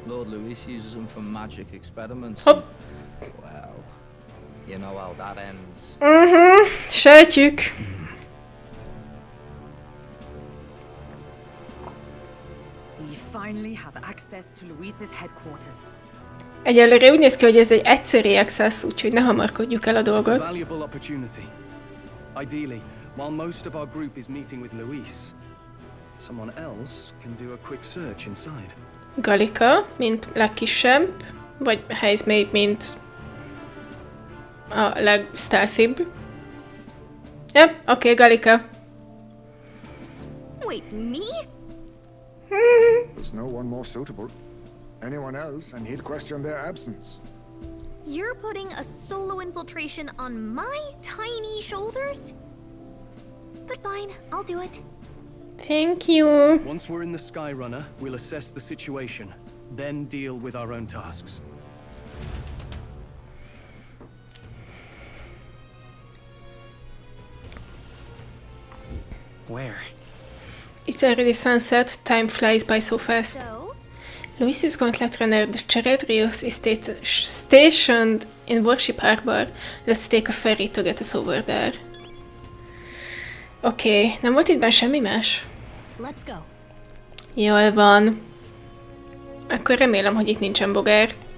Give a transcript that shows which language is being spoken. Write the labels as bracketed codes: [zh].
[en] Lord Louis uses them for magic experiments. [hu] Hopp. [en] Well, you know how that ends. [hu] Sejtjük. [en] We finally have access to Louis's headquarters. [hu] Egyelőre úgy néz ki, hogy ez egy egyszeri access, úgyhogy ne hamarkodjuk el a [en] It's a [hu] dolgot. [en] valuable opportunity. Ideally, while most of our group is meeting with Louis, someone else can do a quick search inside. [hu] Gallica, mint legkisebb, vagy Heismay, mint a legstealthibb. Yep, oké, Gallica. [en] Wait, me? There's no one more suitable. Anyone else, and he'd question their absence. You're putting a solo infiltration on my tiny shoulders? But fine, I'll do it. Thank you. Once we're in the Skyrunner, we'll assess the situation, then deal with our own tasks. Where? It's already sunset, time flies by so fast. So, Louis's gauntlet runner, the Charadrius, is stationed in Worship Harbor. Let's take a ferry to get us over there. [hu] Oké, nem volt itt benn semmi más? [en] let's go. [hu] Jól van. Akkor remélem, hogy itt nincsen bogár.